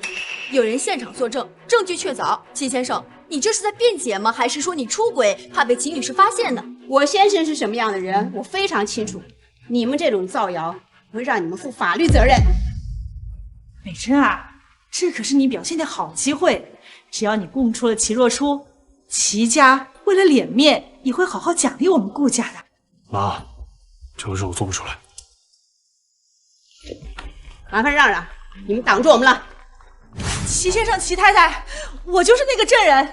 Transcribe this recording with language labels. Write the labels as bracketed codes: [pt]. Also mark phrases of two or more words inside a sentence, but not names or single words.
[zh] 有人现场作证，证据确凿。齐先生，你这是在辩解吗？还是说你出轨，怕被齐女士发现呢？我先生是什么样的人，我非常清楚。你们这种造谣，会让你们负法律責任。美珍啊，這可是你表現的好機會，只要你供出了齊若初，齊家為了臉面，也會好好獎勵我們顧家的。媽，這個事我做不出來。麻煩讓讓，你們擋住我們了。齊先生、齊太太，我就是那個證人。